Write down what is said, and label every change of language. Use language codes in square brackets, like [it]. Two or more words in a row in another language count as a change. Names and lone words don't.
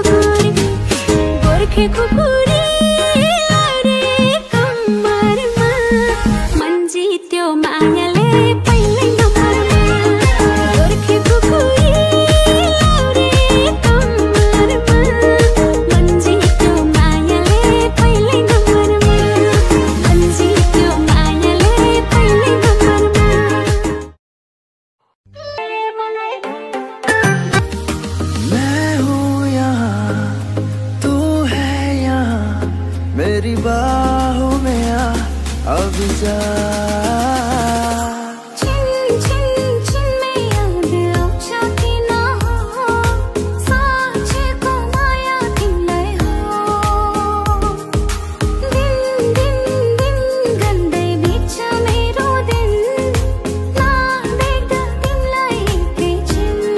[ne] खुकुरी लाउरे कम्मरमा मन जित्यो मायाले पहिल्यै नम्बरमा गोर्खे खुकुरी लाउरे कम्मरमा मन जित्यो मायाले पहिल्यै नम्बरमा मन जित्यो मायाले पहिल्यै नम्बरमा [hi] मैं हूँ यहाँ तू है यहाँ मेरी बाहों में आ अब जा [ne] छिन छिन छिन में याद आउँछ किन हो साँचेको माया तिमीलाई हो दिन दिन दिन गर्दै बित्छ मेरो दिन नदेख्दा तिमीलाई एकैछिन